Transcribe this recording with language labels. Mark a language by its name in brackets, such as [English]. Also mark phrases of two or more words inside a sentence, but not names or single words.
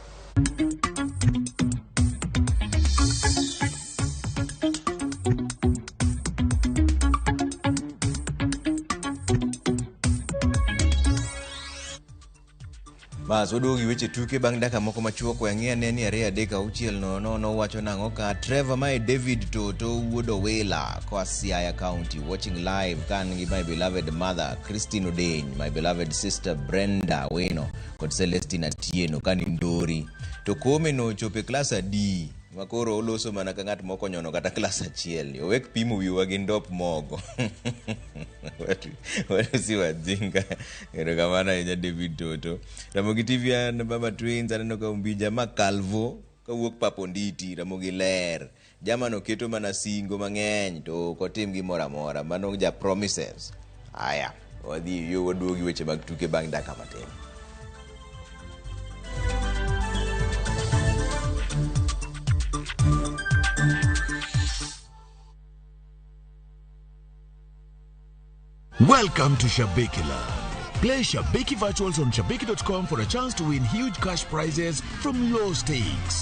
[Luo (Kenya and Tanzania)] Bas waduogi weche tuke bang' dakika moko machuok wang'e ane ni 3-6 nowacho nang'o ka Trevor mae David Toto wuodo wela kwa Siaya County [English] watching live [Luo (Kenya and Tanzania)] kan gi [English] my beloved mother [Luo (Kenya and Tanzania)] Christine Odeny, [English] my beloved sister [Luo (Kenya and Tanzania)] Brenda Weno kod Celestina Tieno kan Ndori. To kome no chope klasa D makoro oloso mana ka ng'at moko nyono kata klasa 1 owek pimo wiwa gi ndop mogo. [Swahili] Watu si wajinga. [Luo (Kenya and Tanzania)] Ero kamana enya David Toto. Ramogi TV and Baba Twins aneno ka umbija ma Calvo ka wuok Paponditi Ramogi ler. Jamano keto mana singo mang'eny to kotim gi mora mano ja promises. Aya, wadhi yo waduogi weche mag tuke bang' dakika matin. [English] Welcome to Shabiki Land. Play Shabiki Virtuals on Shabiki.com for a chance to win huge cash prizes from low stakes.